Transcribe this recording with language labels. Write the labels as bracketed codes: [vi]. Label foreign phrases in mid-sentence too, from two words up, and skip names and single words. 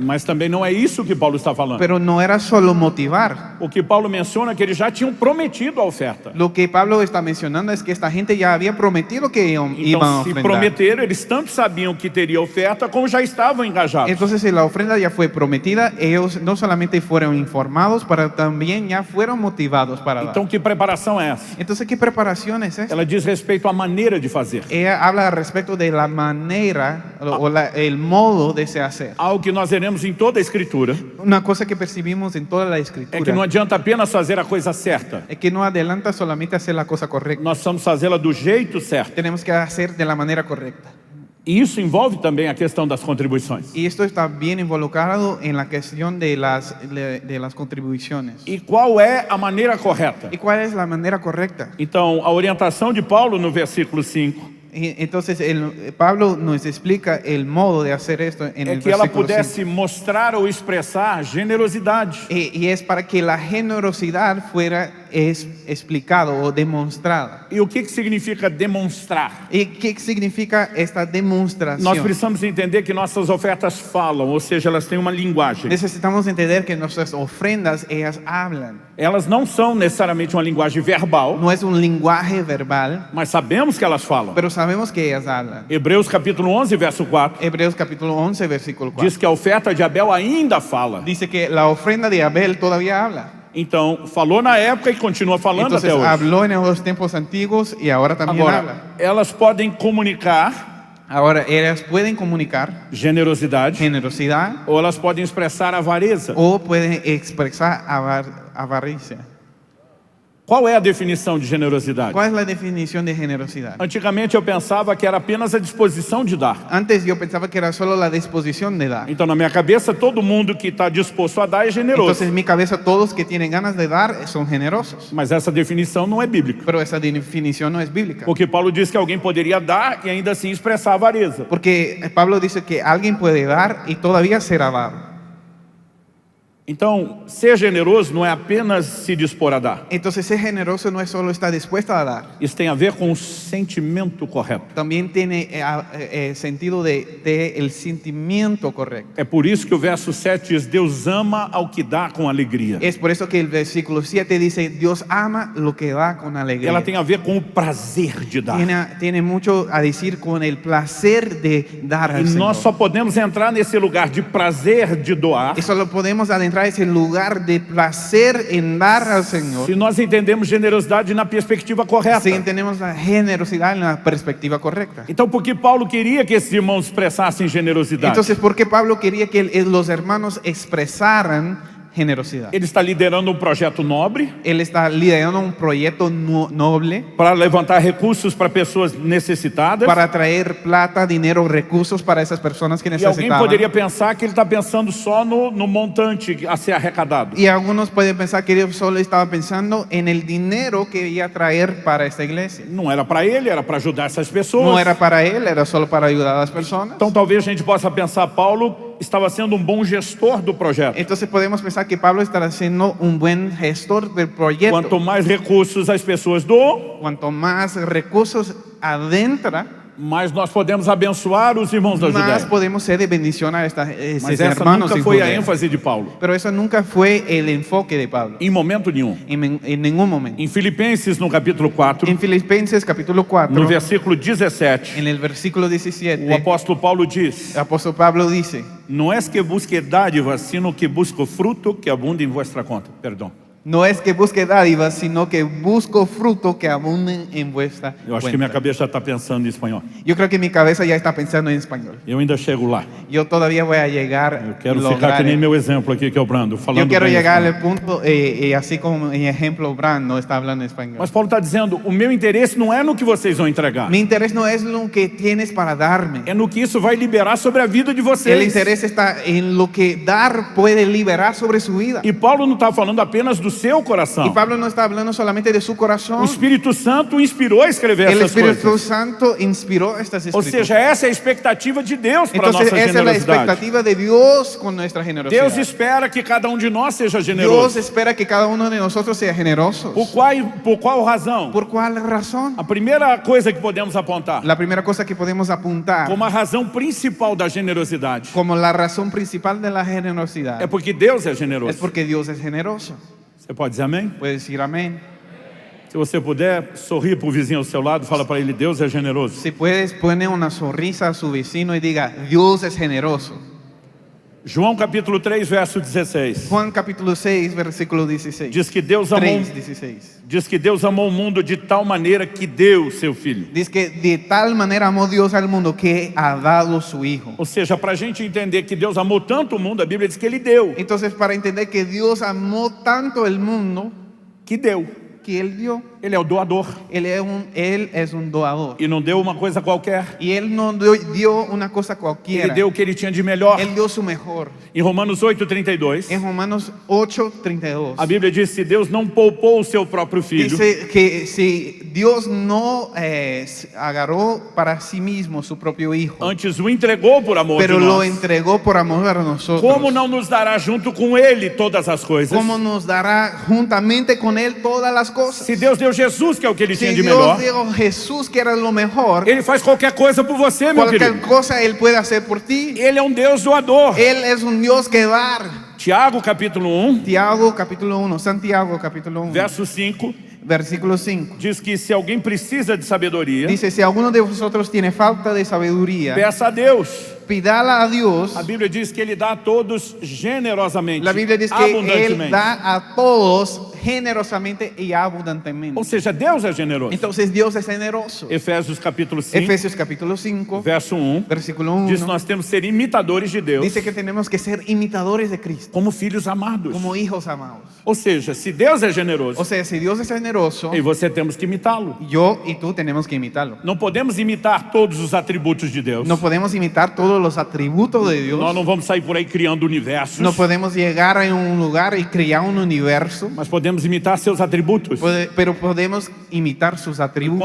[pt] mas também não é isso que Paulo está falando. [es] Pero no era solo motivar. [pt] O que Paulo menciona é que eles já tinham prometido a oferta. [es] Lo que Pablo está mencionando es que esta gente ya había prometido que iban a [pt] Então, se [es] ofrendar. [pt] prometeram, eles tanto sabiam que teria oferta, como já estavam engajados. [es] Entonces, si la ofrenda ya fue prometida, ellos no solamente fueron informados, pero también ya fueron motivados para dar. [pt] Então, que preparação é essa? [es] Entonces, ¿qué preparación es esta? [pt] Ela diz respeito à maneira de fazer. [es] Ella habla respecto de la manera el modo de se hacer. [pt] Algo que nós veremos em toda a Escritura [es] Una cosa que percibimos en toda la [pt] é que não [es] escritura [pt] adianta apenas fazer a coisa certa. [es] es que no adelanta solamente hacer la cosa correcta. [pt] Nós precisamos fazê-la do jeito certo. [es] Tenemos que hacer de la manera correcta. [pt] E isso envolve também a questão das contribuições. [es] Y esto está bien involucrado en la cuestión de las contribuciones. [pt] E qual é a maneira correta? [es] ¿Y cuál es la manera correcta? [pt] Então, a orientação de Paulo no versículo 5 [es] Entonces Pablo nos explica el modo de hacer esto en [pt] é [es] el [pt] que ela [es] versículo 5. [pt] pudesse mostrar ou expressar generosidade. [es] Y es para que la generosidad fuera explicado o demostrada. [pt] E o que significa demonstrar? [es] ¿Y qué significa esta [pt] Nós [es] demostración? [pt] precisamos entender que nossas ofertas falam, ou seja, elas têm uma linguagem. [es] Necesitamos entender que nuestras ofrendas, ellas hablan. [pt] Elas não são necessariamente uma linguagem verbal, [es] No es un lenguaje verbal, [pt] mas sabemos que elas falam. [es] pero sabemos que ellas hablan. [pt] Hebreus capítulo 11, verso 4, [es] Hebreos capítulo 11, versículo 4. [pt] diz que a oferta de Abel ainda fala. [es] Dice que la ofrenda de Abel todavía habla. [pt] Então, falou na época e continua falando [es] Entonces [pt] até hoje. [es] habló en los tiempos antiguos y ahora también habla. [pt] Agora, elas podem comunicar [es] Ahora ellas pueden comunicar [pt] generosidade [es] generosidad [pt] ou elas podem expressar avareza. [es] o pueden expresar avaricia. [pt] Qual é a definição de generosidade? [es] ¿Cuál es la definición de generosidad? [pt] Antigamente eu pensava que era apenas a disposição de dar. [es] Antes yo pensaba que era solo la disposición de dar. [pt] Então, na minha cabeça, todo mundo que está disposto a dar é generoso. [es] Entonces en mi cabeza todos que tienen ganas de dar son generosos. [pt] Mas essa definição não é bíblica. [es] Pero esa definición no es bíblica. [pt] Porque Paulo diz que alguém poderia dar e ainda assim expressar avareza. [es] Porque Pablo dice que alguien puede dar y todavía será dado. [pt] Então, ser generoso não é apenas se dispor a dar. [es] Entonces ser generoso no es solo estar dispuesto a dar. [pt] Isso tem a ver com o sentimento correto. [es] También tiene sentido de el sentimiento correcto. [pt] É por isso que o verso 7 diz, Deus ama ao que dá com alegria. [es] Es por eso que el versículo 7 dice, Dios ama lo que da con alegría. [pt] Ela tem a ver com o prazer de dar. [es] Tiene mucho a decir con el placer de dar [pt] E [es] al Señor. [pt] nós só podemos entrar nesse lugar de prazer de doar [es] Y solo podemos adentrar ese lugar de placer en dar al Señor [pt] se nós entendemos generosidade na perspectiva correta. [es] si entendemos la generosidad en la perspectiva correcta. [pt] Então, por que Paulo queria que esses irmãos expressassem generosidade? [es] Entonces, ¿por qué Pablo quería que los hermanos expresaran generosidad? [pt] Ele está liderando um projeto nobre [es] Él está liderando un proyecto noble [pt] para levantar recursos para pessoas necessitadas. [es] para traer plata, dinero, recursos para esas personas que [pt] E alguém [es] necesitaban. [pt] poderia pensar que ele está pensando só no montante a ser arrecadado. [es] Y algunos pueden pensar que Dios solo estaba pensando en el dinero que iba a traer para esta iglesia. [pt] Não era para ele, era para ajudar essas pessoas. [es] No era para él, era solo para ayudar a las personas. [pt] Então talvez a gente possa pensar, Paulo estava sendo um bom gestor do projeto. [es] Entonces podemos pensar que Pablo estará siendo un buen gestor del proyecto. [pt] Quanto mais recursos as pessoas doam, [es] Cuanto más recursos adentra, [pt] mais nós podemos abençoar os irmãos da [es] más [pt] Judéia. [es] podemos ser de bendición a estos [pt] Mas essa [es] hermanos [pt] nunca [es] en [pt] foi a [es] Judea. [pt] ênfase de Paulo, [es] Pero eso nunca fue el enfoque de Pablo, [pt] em momento nenhum. [es] en ningún momento. [pt] Em Filipenses, no capítulo 4, [es] En Filipenses capítulo 4, [pt] no versículo 17, [es] en el versículo 17, [pt] o apóstolo Paulo diz: [es] el apóstol Pablo dice, Não és que busque dádivas, sino que busco fruto que abunde em vuestra conta. [pt] Perdão. [es] no es que busque dádivas, sino que busco fruto que abunde en vuestra [pt] Eu acho que minha [es] cuenta. [pt] cabeça já está pensando em espanhol. [es] Yo creo que mi cabeza ya está pensando en español. [pt] Eu ainda chego lá. [es] Yo todavía voy a llegar. [pt] Eu quero [es] lograr [pt] ficar que nem [es] el- [pt] meu exemplo aqui, que é o Brando, falando [es] Yo quiero [pt] bem [es] llegar [pt] espanhol. [es] al punto, así como en ejemplo, Brand no está hablando español. [pt] Mas Paulo está dizendo, o meu interesse não é no que vocês vão entregar. [es] Mi interés no es lo que tienes para darme. [pt] É no que isso vai liberar sobre a vida de [es] El [pt] vocês. [es] interés está en lo que dar puede liberar sobre su vida. [pt] E Paulo não está falando apenas do seu [es] Y [pt] coração. [es] Pablo no está hablando solamente de su [pt] O [es] corazón. [pt] Espírito Santo inspirou a escrever [es] El [pt] essas [es] Espíritu [pt] coisas. [es] Santo inspiró estas [pt] Ou [es] escrituras. [pt] seja, essa é a expectativa de Deus para a [es] Entonces [pt] nossa [es] esa es la [pt] generosidade. [es] expectativa de Dios con nuestra generosidad. [pt] Deus espera que cada um de nós seja [es] Dios [pt] generoso. [es] espera que cada uno de nosotros sea generoso. [pt] Por qual razão? [es] ¿Por cuál razón? [pt] A primeira coisa que podemos apontar [es] La primera cosa que podemos apuntar [pt] como a razão principal da generosidade [es] como la razón principal de la generosidad [pt] é porque Deus é [es] es [pt] generoso. [es] porque Dios es generoso. [pt] Você pode dizer amém? [es] Puede decir amén. [pt] Se você puder, sorrir para o vizinho ao seu lado, fala para ele, Deus é generoso. [es] Si puedes, pone una sonrisa a su vecino y diga, Dios es generoso. [pt] João capítulo 3, verso 16. [es] Juan capítulo 6, versículo 16. [pt] Diz que Deus amou, [es] 3:16. [pt] diz que Deus amou o mundo de tal maneira que deu seu filho. [es] Dice que de tal manera amó Dios al mundo que ha dado su Hijo. [pt] Ou seja, para a gente entender que Deus amou tanto o mundo, a Bíblia diz que Ele deu. [es] Entonces, para entender que Dios amó tanto el mundo, [pt] Que deu. [es] que Él dio. [pt] Ele é o doador. [es] Él es un doador. [pt] E não deu uma coisa qualquer. [es] Y Él no dio una cosa [pt] Ele [es] cualquiera. [pt] deu o que ele tinha de melhor. [es] Él dio su mejor. [pt] Em Romanos 8:32, [es] En Romanos 8:32 [pt] a Bíblia diz: se Deus não poupou o seu próprio filho, [es] dice que si Dios no agarró para sí mismo su propio hijo, [pt] antes o entregou por amor [es] pero [pt] de [es] lo [pt] nós, [es] entregó por amor a nosotros, [pt] como não nos dará junto com ele todas as coisas? [es] ¿cómo nos dará juntamente con Él todas las cosas? [pt] Se Deus deu Jesus, que é o que ele tinha [es] Si [pt] de [es] Dios [pt] melhor, [es] dio Jesús, que era lo mejor, [pt] ele faz qualquer coisa por você, meu [es] cualquier [pt] querido. [es] cosa Él puede hacer por ti. [pt] Ele é um Deus doador. [es] Él es un Dios que dar. [pt] Tiago capítulo 1, [es] Santiago capítulo 1, Santiago capítulo 1, [pt] verso 5, [es] versículo 5. [pt] diz que se alguém precisa de sabedoria, [es] Dice, si alguno de vosotros tiene falta de sabiduría, [pt] peça a Deus. [es] pídala a Dios. [pt] A Bíblia diz que ele dá a todos generosamente, [es] La Biblia dice que Él [pt] abundantemente. [es] da a todos generosamente y abundantemente. [pt] Ou seja, Deus é generoso. [es] Entonces Dios es generoso. [pt] Efésios capítulo 5, [es] Efesios capítulo 5, [pt] verso 1, [es] versículo [pt] diz [es] 1, [pt] que nós temos que ser imitadores de Deus, [es] dice que tenemos que ser imitadores de Cristo, [pt] como filhos amados. [es] como hijos amados. [pt] Ou seja, se Deus é generoso, [es] O sea, si Dios es generoso, [pt] e você temos que imitá-lo. [es] yo y tú tenemos que imitarlo. [pt] Não podemos imitar todos os atributos de Deus. [es] No podemos imitar todos los atributos de Dios. [pt] Nós não vamos sair por aí criando universos, [es] No podemos llegar a un lugar y crear un universo, [pt] mas podemos imitar seus atributos. [es] pero podemos imitar sus atributos.